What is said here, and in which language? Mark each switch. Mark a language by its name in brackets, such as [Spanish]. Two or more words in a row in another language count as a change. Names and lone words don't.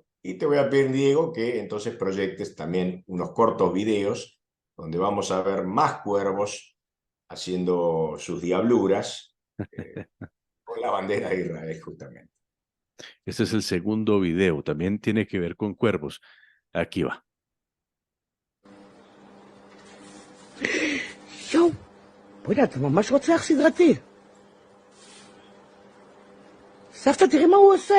[Spanish] Y te voy a pedir, Diego, que entonces proyectes también unos cortos videos donde vamos a ver más cuervos haciendo sus diabluras con la bandera de Israel, justamente. Este es el segundo video. También tiene que ver con cuervos. Aquí va. [Hebrew] יואו, בוא'נה, אתה ממש רוצח סדרתי. סבתא, תראי מה הוא עושה.